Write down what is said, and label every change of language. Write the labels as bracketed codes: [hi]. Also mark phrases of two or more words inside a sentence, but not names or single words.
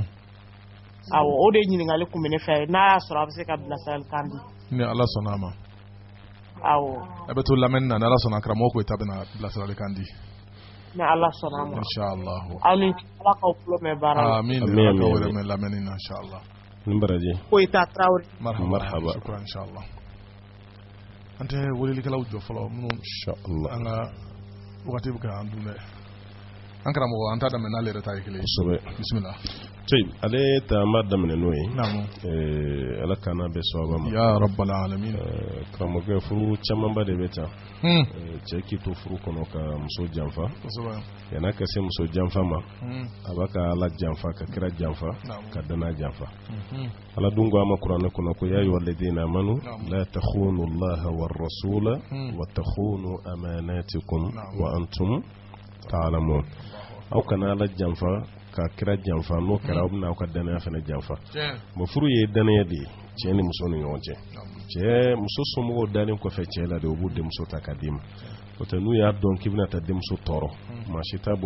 [bm] Awɔ o de ɲininkali kun bɛ ne fɛ n'a y'a sɔrɔ a bɛ se ka bilasiralikan di. Ni Ala sɔnna a ma. Awɔ. A bɛ to lamɛnni na ni Ala sɔnna karamɔgɔ ko i ta bɛna bilasiralikan di. Ni Ala sɔnna a ma. Inshallah. Aw ni Ala k'aw tulo mɛn baara la. Amin. Ala k'aw yɛrɛ mɛn lamɛnni na inshallah. Ni baraji. Koyita Traoré. [ar] مرحبا. شكرا إن شاء الله. [bm] An tɛ welelikɛlaw jɔ fɔlɔ minnu inshallah an ka wagati bɛ k'an dun dɛ an karamɔgɔ an t'a daminɛ n'ale yɛrɛ ta ye kelen kosɛbɛ bisimila ale ta an b'a daminɛ n'o ye ala kana bɛ sababa ma [ar] يا رب العالمين [bm] karamɔgɔkɛ furu camanba de bɛ ta cɛ k'i to furu kɔnɔ ka muso janfa yan'a ka se muso janfa ma a b'a ka ala janfa ka kira janfa ka dana janfa ala dun ko a ma kuranɛ kɔnɔ ko [ar] يا أيها الذين آمنوا لا تخونوا الله والرسول وتخونوا أماناتكم وأنتم تعلمون [bm] aw kana ala janfa ka kira janfa n'o kɛra aw bɛna aw ka danaya fana janfa bon furu ye danaya de ye cɛ ni muso ni ɲɔgɔn cɛ cɛ muso somɔgɔw dalen kɔfɛ cɛ la de u b'u denmuso ta k'a d'i ma o tɛ n'u y'a dɔn k'i bɛna taa denmuso tɔɔrɔ maa si t'a